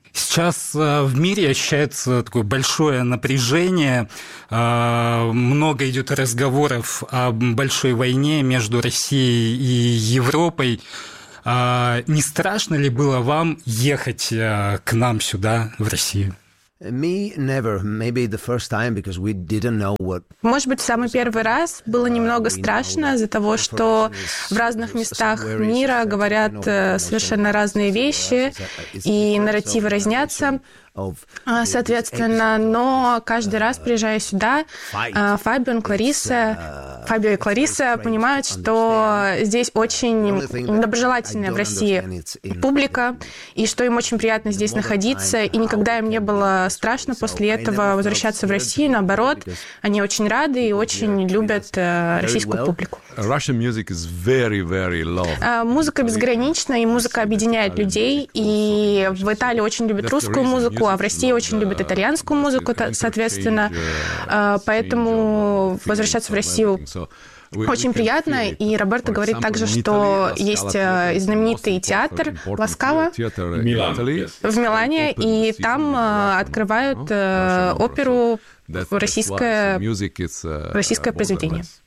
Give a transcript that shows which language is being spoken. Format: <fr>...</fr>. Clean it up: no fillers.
<ru>Сейчас в мире ощущается такое большое напряжение, много идет разговоров о большой войне между Россией и Европой. Не страшно ли было вам ехать к нам сюда, в Россию?</ru> <en>Me never, maybe the first time, because we didn't know what.</en> <ru>Может быть, самый первый раз было немного страшно из-за того, что в разных местах мира говорят совершенно разные вещи и нарративы разнятся. Соответственно, но каждый раз, приезжая сюда, Фабио и Клариса понимают, что здесь очень доброжелательная в России публика, и что им очень приятно здесь находиться, и никогда им не было страшно после этого возвращаться в Россию, наоборот, они очень рады и очень любят российскую публику.</ru> <en>Russian music is very, very loved.</en> <ru>Музыка безгранична, и музыка объединяет людей. И в Италии очень любят русскую музыку, а в России очень любят итальянскую музыку, соответственно. Поэтому возвращаться в Россию очень приятно, и Роберто говорит также, что есть знаменитый театр «Ла Скала» в Милане, и там открывают оперу «Российское произведение».</ru>